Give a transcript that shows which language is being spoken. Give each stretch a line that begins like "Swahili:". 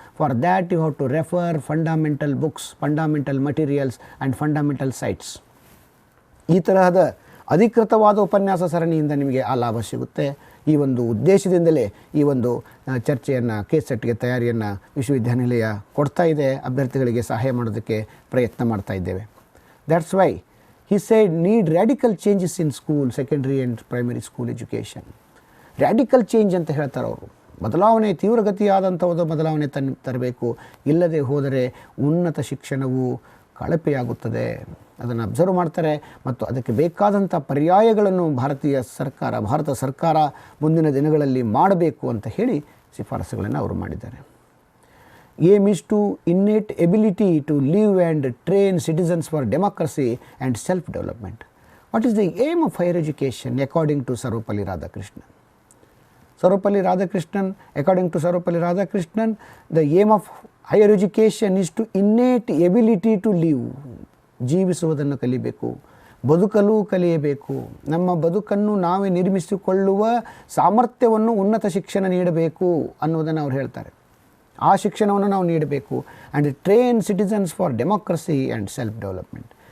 English: For that you have to refer fundamental books, fundamental materials and fundamental sites.
Kannada: ಈ ತರಹದ ಅಧಿಕೃತವಾದ ಉಪನ್ಯಾಸ ಸರಣಿಯಿಂದ ನಿಮಗೆ ಆ ಲಾಭ ಸಿಗುತ್ತೆ. ಈ ಒಂದು ಉದ್ದೇಶದಿಂದಲೇ ಈ ಒಂದು ಚರ್ಚೆಯನ್ನು ಕೆಸೆಟ್ಗೆ ತಯಾರಿಯನ್ನು ವಿಶ್ವವಿದ್ಯಾನಿಲಯ ಕೊಡ್ತಾ ಇದೆ. ಅಭ್ಯರ್ಥಿಗಳಿಗೆ ಸಹಾಯ ಮಾಡೋದಕ್ಕೆ ಪ್ರಯತ್ನ ಮಾಡ್ತಾ ಇದ್ದೇವೆ.
English: That's why he said need radical changes in school, secondary and primary school education. Radical change
Kannada: ಅಂತ ಹೇಳ್ತಾರೆ ಅವರು. ಬದಲಾವಣೆ, ತೀವ್ರಗತಿಯಾದಂಥ ಒಂದು ಬದಲಾವಣೆ ತರಬೇಕು. ಇಲ್ಲದೆ ಹೋದರೆ ಉನ್ನತ ಶಿಕ್ಷಣವು ಕಳಪೆಯಾಗುತ್ತದೆ. ಅದನ್ನು ಅಬ್ಸರ್ವ್ ಮಾಡ್ತಾರೆ ಮತ್ತು ಅದಕ್ಕೆ ಬೇಕಾದಂಥ ಪರ್ಯಾಯಗಳನ್ನು ಭಾರತ ಸರ್ಕಾರ ಮುಂದಿನ ದಿನಗಳಲ್ಲಿ ಮಾಡಬೇಕು ಅಂತ ಹೇಳಿ ಶಿಫಾರಸುಗಳನ್ನು ಅವರು ಮಾಡಿದ್ದಾರೆ.
English: Aim is to innate ability to live and train citizens for democracy and self development. What is the aim of higher education according to Sarvepalli Radhakrishnan? According to Sarvepalli Radhakrishnan, the aim of higher education is to innate ability to live.
Kannada: ಜೀವಿಸುವುದನ್ನು ಕಲಿಬೇಕು, ಬದುಕಲು ಕಲಿಯಬೇಕು. ನಮ್ಮ ಬದುಕನ್ನು ನಾವೇ ನಿರ್ಮಿಸಿಕೊಳ್ಳುವ ಸಾಮರ್ಥ್ಯವನ್ನು ಉನ್ನತ ಶಿಕ್ಷಣ ನೀಡಬೇಕು ಅನ್ನೋದನ್ನು ಅವ್ರು ಹೇಳ್ತಾರೆ. ಆ ಶಿಕ್ಷಣವನ್ನು ನಾವು ನೀಡಬೇಕು.
English: And train citizens for democracy and self development.